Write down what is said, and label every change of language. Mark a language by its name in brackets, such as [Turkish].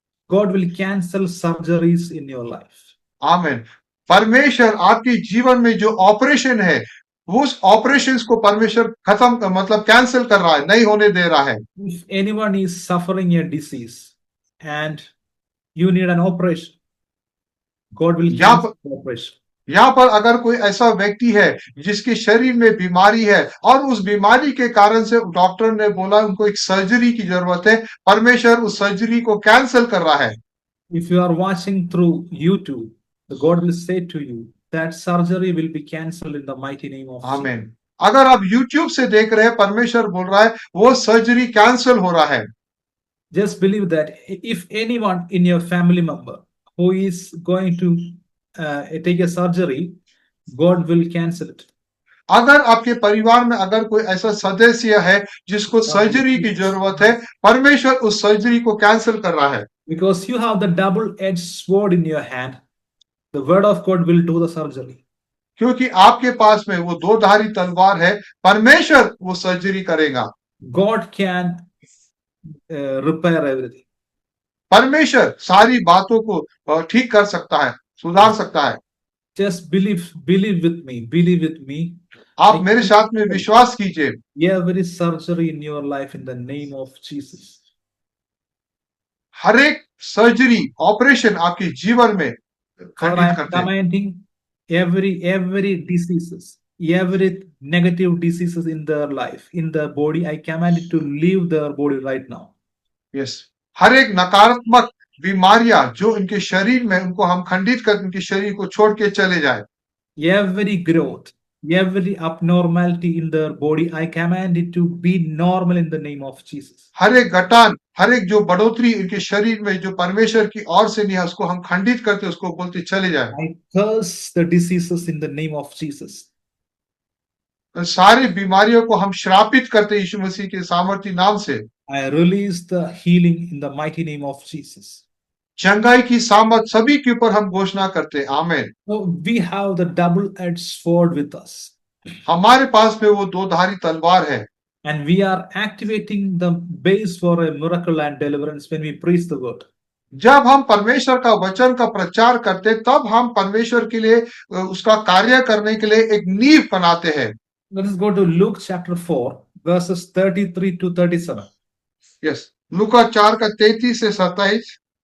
[English] God will cancel surgeries in your life. [Hindi] आमीन। परमेश्वर आपके जीवन में जो ऑपरेशन है, उस ऑपरेशंस को परमेश्वर खत्म मतलब कैंसिल कर रहा है, नहीं होने दे रहा है। [English] If anyone is suffering a disease and you need an operation, God will cancel the operation. [Hindi] यहाँ पर अगर कोई ऐसा व्यक्ति है जिसके शरीर में बीमारी है और उस बीमारी के कारण से डॉक्टर ने बोला उनको एक सर्जरी की जरूरत है, परमेश्वर उस सर्जरी को कैंसिल कर रहा है। [English] If you are watching through YouTube, God will say to you that surgery will be cancelled in the mighty name of Jesus. [Hindi] आमीन। अगर आप YouTube से देख रहे हैं, परमेश्वर बोल रहा है वो सर्जरी कैंसिल हो रहा है। [English] Just believe that if anyone in your family member who is going to take a surgery, God will cancel it. [Hindi] अगर आपके परिवार में अगर कोई ऐसा सदस्य है जिसको सर्जरी की जरूरत है, परमेश्वर उस सर्जरी को कैंसिल कर रहा है। [English] Because you have the double-edged sword in your hand, the word of God will do the surgery. [Hindi] क्योंकि आपके पास में वो दो धारी तलवार है, परमेश्वर वो सर्जरी करेगा। [English] God can repair everything. [Hindi] परमेश्वर सारी बातों को ठीक कर सकता है, सुधार सकता है। [English] Just believe with me. [Hindi] आप मेरे साथ में विश्वास कीजिए। [English] Every surgery in your life in the name of Jesus. [Hindi] हर एक सर्जरी, ऑपरेशन आपके जीवन में खंडित करते हैं। [English] Commanding every diseases, every negative diseases in their life, in their body, I command it to leave their body right now. [Hindi] Yes, हर एक नकारात्मक बीमारियां जो इनके शरीर में, उनको हम खंडित कर इनके शरीर को छोड़ के चले जाए। [English] Every growth, every abnormality in their body, I command it to be normal in the name of Jesus. [Hindi] हर एक घटान, हर एक जो बढ़ोतरी इनके शरीर में जो परमेश्वर की ओर से नहीं है, उसको हम खंडित करते, उसको बोलते चले जाए। [English] I curse the diseases in the name of Jesus. [Hindi] सारी बीमारियों को हम श्रापित करते यीशु मसीह के सामर्थ्य नाम से। [English] I release the healing in the mighty name of Jesus. [Hindi] चंगाई की सामर्थ सभी के ऊपर हम घोषणा करते। आमीन। [English] So we have the double-edged sword with us. [Hindi] हमारे पास में वो दो धारी तलवार है। [English] And we are activating the base for a miracle and deliverance when we preach the word. [Hindi] जब हम परमेश्वर का वचन का प्रचार करते, तब हम परमेश्वर के लिए उसका कार्य करने के लिए एक नींव बनाते हैं। [English] Let us go to Luke chapter 4, verses 33 to 37. [Hindi] Yes, लूका 4 का 33 से 27।